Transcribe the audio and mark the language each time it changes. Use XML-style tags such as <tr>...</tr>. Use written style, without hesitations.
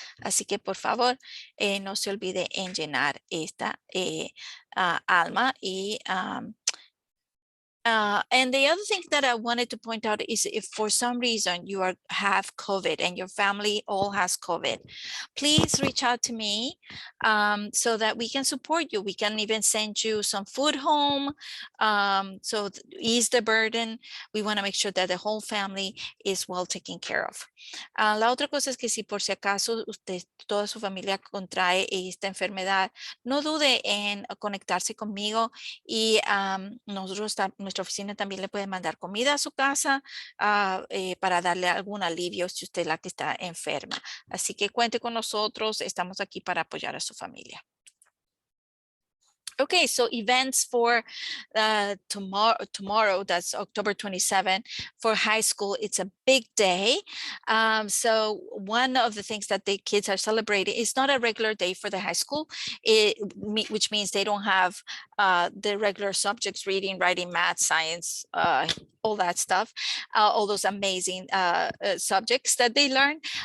<es>Así que por favor, no se olvide en llenar esta Alma.</es> <en>Y and the other thing that I wanted to point out is if for some reason you have COVID and your family all has COVID, please reach out to me so that we can support you. We can even send you some food home, so ease the burden. We want to make sure that the whole family is well taken care of.</en> <es>La otra cosa es que si por si acaso toda su familia contrae esta enfermedad, no dude en conectarse conmigo, y nuestra oficina también le puede mandar comida a su casa para darle algún alivio si usted es la que está enferma. Así que cuente con nosotros, estamos aquí para apoyar a su familia.</es> <en>Okay, so events for tomorrow, that's October 27, for high school, it's a big day. So one of the things that the kids are celebrating is not a regular day for the high school, which means they don't have the regular subjects, reading, writing, math, science, all that stuff, all those amazing subjects that they learn.</en>